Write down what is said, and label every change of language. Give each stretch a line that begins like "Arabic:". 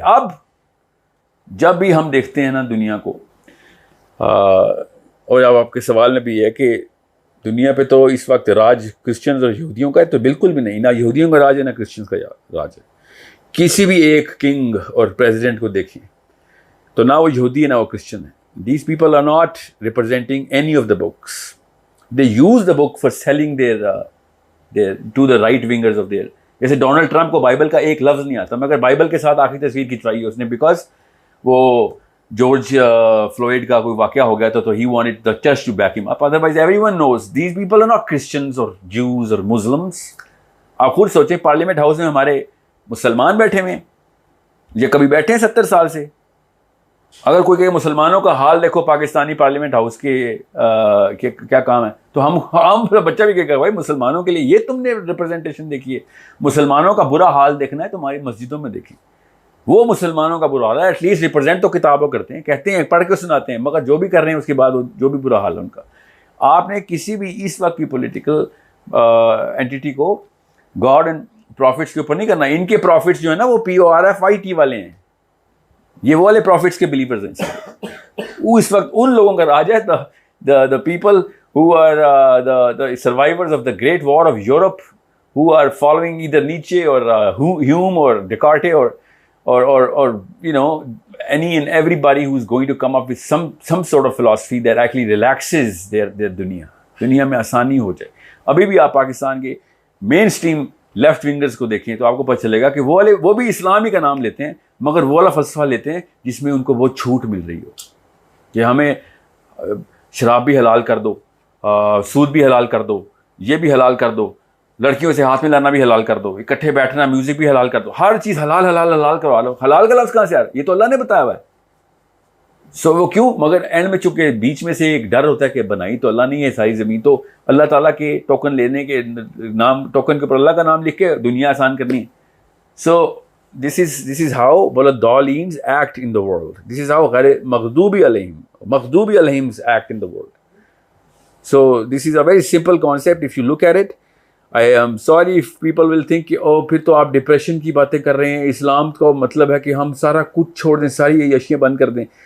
Urdu: اب جب بھی ہم دیکھتے ہیں نا دنیا کو, اور اب آپ کے سوال میں بھی ہے کہ دنیا پہ تو اس وقت راج کرسچنز اور یہودیوں کا ہے, تو بالکل بھی نہیں. نہ یہودیوں کا راج ہے نہ کرسچنز کا راج ہے. کسی بھی ایک کنگ اور پریزیڈنٹ کو دیکھیں تو نہ وہ یہودی ہے نہ وہ کرسچن ہے.
English: These people are not representing any of the books. They use the book for selling their to the right wingers of their.
Urdu: جیسے ڈونلڈ ٹرمپ کو بائبل کا ایک لفظ نہیں آتا, مگر بائبل کے ساتھ آخری تصویر کھنچوائی ہے اس نے, بیکاز وہ جارج فلوئڈ کا کوئی واقعہ ہو گیا تو
English: he wanted the church to back him up. Otherwise everyone knows these people are not Christians or Jews or Muslims.
Urdu: آپ خود سوچیں پارلیمنٹ ہاؤس میں ہمارے مسلمان بیٹھے ہوئے ہیں, یہ کبھی بیٹھے ہیں 70 سال سے. اگر کوئی کہ مسلمانوں کا حال دیکھو پاکستانی پارلیمنٹ ہاؤس کے کیا کام ہے, تو ہم بچہ بھی کہے گا بھائی مسلمانوں کے لیے یہ تم نے ریپرزنٹیشن دیکھی ہے. مسلمانوں کا برا حال دیکھنا ہے تو ہماری مسجدوں میں دیکھیں, وہ مسلمانوں کا برا حال ہے. ایٹ لیسٹ ریپرزینٹ تو کتابوں کرتے ہیں, کہتے ہیں, پڑھ کے سناتے ہیں, مگر جو بھی کر رہے ہیں اس کے بعد جو بھی برا حال ہے ان کا. آپ نے کسی بھی اس وقت کی پولیٹیکل اینٹیٹی کو گاڈ اینڈ پروفٹس کے اوپر نہیں کرنا. ان کے پروفٹس جو ہے نا وہ PORFIT والے ہیں, یہ وہ والے پروفٹس کے بلیورز ہیں. وہ اس وقت ان لوگوں کا راج ہے,
English: the people who are the survivors of the Great War of Europe, who are following either Nietzsche or Hume or Descartes or you know any and everybody who is going to come up with some sort of philosophy that actually relaxes their
Urdu: دنیا میں آسانی ہو جائے. ابھی بھی آپ پاکستان کے مین stream left ونگرز کو دیکھیں تو آپ کو پتہ چلے گا کہ وہ بھی اسلامی کا نام لیتے ہیں, مگر وہ والا فلسفہ لیتے ہیں جس میں ان کو وہ چھوٹ مل رہی ہو کہ ہمیں شراب بھی حلال کر دو, سود بھی حلال کر دو, یہ بھی حلال کر دو, لڑکیوں سے ہاتھ میں لانا بھی حلال کر دو, اکٹھے بیٹھنا, میوزک بھی حلال کر دو, ہر چیز حلال حلال حلال کروا لو. حلال کا لفظ کہاں سے آ رہا ہے؟ یہ تو اللہ نے بتایا ہوا ہے. سو وہ کیوں؟ مگر اینڈ میں چونکہ بیچ میں سے ایک ڈر ہوتا ہے کہ بنائی تو اللہ نہیں ہے ساری زمین, تو اللہ تعالیٰ کے ٹوکن لینے کے نام, ٹوکن کے اوپر اللہ کا نام لکھ کے دنیا آسان کرنی ہے.
English: So this is how Waladdallins act in the world. This is how Maghdubi Alayhim act in the world. So this is a very simple concept if you look at it. I am sorry if people will think
Urdu: کہ پھر تو آپ depression کی باتیں کر رہے ہیں, اسلام کا مطلب ہے کہ ہم سارا کچھ چھوڑ دیں, ساری عیاشیاں بند کر دیں.